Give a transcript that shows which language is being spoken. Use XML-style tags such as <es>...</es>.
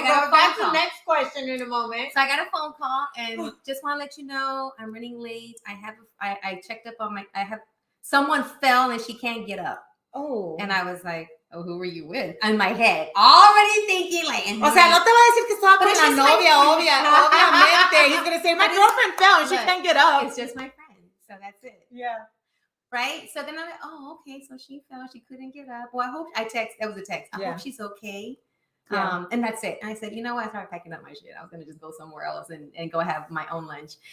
<en>That's the next question in a moment. So I got a phone call and just want to let you know I'm running late. I checked up on someone fell and she can't get up. Oh. And I was like, oh, who were you with? In my head, already thinking like.</en> <es>O sea, no te va a decir que estaba con la novia, obviamente.</es> <en>He's gonna say my girlfriend fell and she can't get up. It's just my friend, so that's it. Yeah. Right. So then I'm like, oh, okay. So she fell. She couldn't get up. Well, that was a text. I hope she's okay. Yeah. And that's it. And I said, you know what? I started packing up my shit. I was going to just go somewhere else and go have my own lunch.</en>